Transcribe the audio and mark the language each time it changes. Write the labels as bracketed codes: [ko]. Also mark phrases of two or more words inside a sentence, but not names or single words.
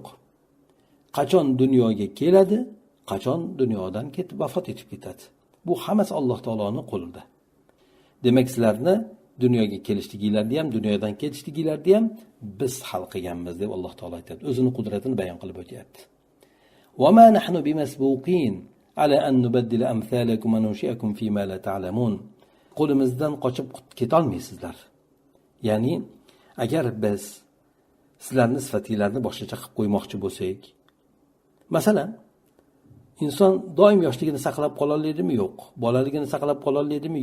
[uz] Qachon dunyoga keladi, qachon dunyodan ketib vafot etib ketadi. Bu hammasi Alloh taoloning qo'lida. Demak, sizlarni dunyoga kelishliginglarni ham, dunyodan ketishliginglarni ham biz hal qilganmiz deb Alloh taolo aytadi. O'zining qudratini bayon qilib o'tyapti. [ar] وما نحن بمسبوقين على أن نبدل أمثالكم وننشئكم في ما لا تعلمون. [uz] Qo'limizdan qochib ketolmaysizlar. Ya'ni agar biz sizlarning sifatinglarni boshqacha qilib qo'ymoqchi bo'lsak, masalan, inson doim yoshligini saqlab qola oladimi? Yo'q. Bolaligini saqlab qola oladimi?